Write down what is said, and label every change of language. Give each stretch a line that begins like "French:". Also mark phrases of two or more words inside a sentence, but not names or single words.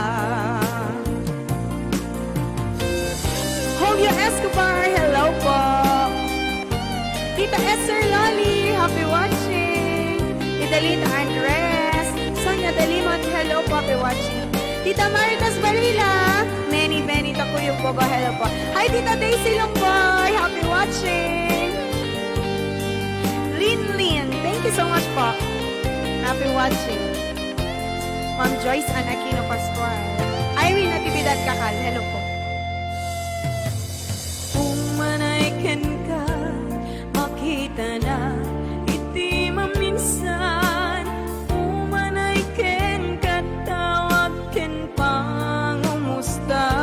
English: Julio Escobar, hello po. Tita Esther Loli, happy watching. Tita Lita Andres, Sonia Dalimon, hello po, happy watching. Tita Maritas Barila, Many Takuyong Bogo, hello po. Hi, Tita Daisy Lomboy, happy watching. Lin, thank you so much po. Happy watching. Ma'am Joyce Ann Aquino Pascual. Irene Natividad Kakal, hello po.
Iloko: Umanayken ka, makita na, iti maminsan. Umanayken ka, tawagken pangumusta.